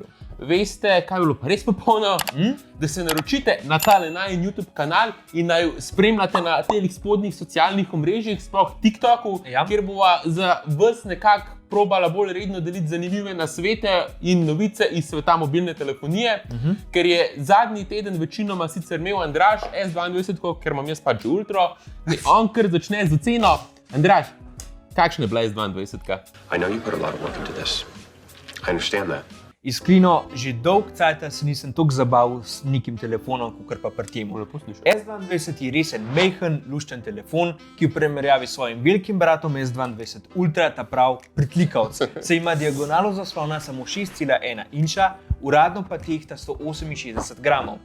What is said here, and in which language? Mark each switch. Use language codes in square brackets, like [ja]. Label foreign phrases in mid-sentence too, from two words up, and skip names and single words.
[sl] Veste, kaj je bilo pa res popolno? Da se naročite na tale najin YouTube kanal in naj spremljate na teh spodnjih socialnih omrežjih, sploh TikToku, kjer bova za vas nekako probala bolj redno deliti zanimive nasvete in novice iz sveta mobilne telefonije, ker je zadnji teden večinoma sicer imel Andraž S22, ker imam jaz pač Ultra, on kar začne z oceno. Andraž, kakšna je bila S22? [en] I know you put a lot of work into this. I understand that. [sl] Iskreno, že dolg cajta se nisem toliko zabavil s nekim telefonom, kakor pa pri temu. S22 je res en majhen, lušten telefon, ki v primerjavi s svojim velikim bratom S22 Ultra ta prav pritlikavc. Se ima diagonalo zaslona samo 6,1 inča, uradno pa tehta 168 gramov.